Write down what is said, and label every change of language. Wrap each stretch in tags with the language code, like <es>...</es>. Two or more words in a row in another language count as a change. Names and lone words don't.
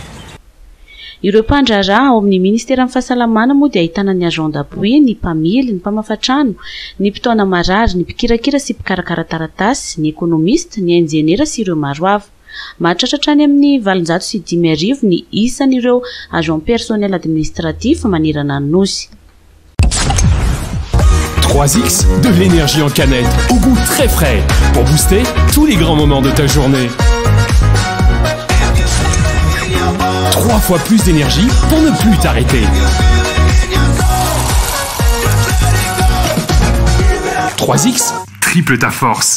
<mg>Ireo mpandraraha ao amin'ny ministera amin'ny fahasalamana moa dia ahitana ny</mg> <fr>agent d'appui,</fr> <mg>ny mpamily, ny mpamafatrano, ny mpitaona marary, ny mpikirakira sy mpikarakara taratasy, ny économiste, ny ingénieur sy ireo maro hafa. Mahatratra any amin'ny 705 ny isan'ireo</mg> <fr>agent personnel administratif</fr> <mg>manerana ny nosy.</mg> <fr>3X, de l'énergie en canette, au goût très frais, pour booster tous les grands moments de ta journée. 3 fois plus d'énergie pour ne plus t'arrêter. 3X, triple ta force.</fr>